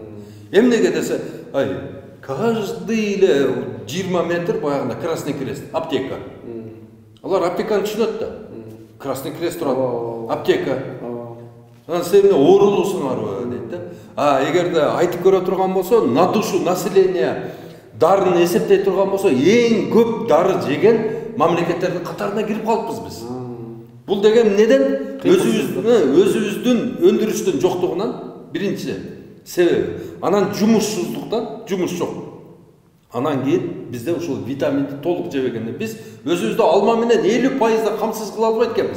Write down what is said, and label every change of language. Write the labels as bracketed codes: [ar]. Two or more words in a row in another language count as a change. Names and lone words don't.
[ky] Эмнеге десе, каждый эле 20 метр баягында Красный Крест, аптека. Алар аптеканы түшүнөт да. Красный Крест турат, аптека. Анан силер менен оорулуусуңарбы дейт да. Эгерде айтып көрө турган болсо, [ru] на душу населения [ky] дарын эсептей турган болсо, эң көп дары жеген мамлекеттердин катарына кирип калыппыз биз. Бул деген неден? Өзүбүздүн өндүрүштүн жоктугунан биринчи себеби. Анан жумушсуздуктан, жумуш жок. Анан кийин бизде ушул витаминди толук жебегенде биз өзүбүздү алма менен 50% камсыз кыла албайт экенбиз.